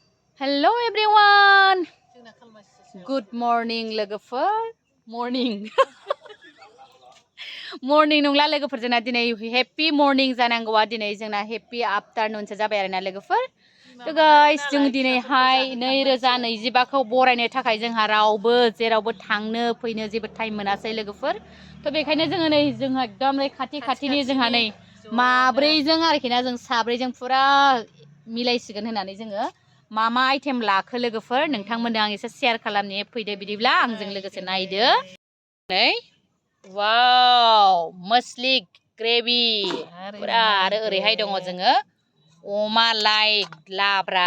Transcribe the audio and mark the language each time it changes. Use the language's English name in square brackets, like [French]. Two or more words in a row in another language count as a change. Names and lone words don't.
[English] Hello everyone. Good morning लोगोफोर. Morning. [Bodo] Morning नंला लोगोफोर जोंना दिनै [English] happy morning [Bodo] जानांगौआ दिनै जोंना [English] happy afternoon [Bodo] सो जाबाय आरोना लोगोफोर. तो गाइस जों दिनैहाय 2025 खौ बरायनो थाखाय जोंहा रावबो जेरावबो थांनो फैनो जेबो टाइम मोनासै लोगोफोर. तो बेखायनो जोङो नै जोंहा एकदम खाथि-खाथिनि जोंहा नै माब्रैजों आरोखि ना जों साब्रैजों फुरा मिलायसिगोन होननानै जोङो मा आइटेम लाखो लोगोफोर नोंथांमोननो आं एसे शेयार खालामनो फैदो बिदिब्ला आंजों लोगोसे नायदो नै वाव मस्लिक ग्रेभि पुरा आरो ओरैहाय दङ जोङो अमा लाइ लाब्रा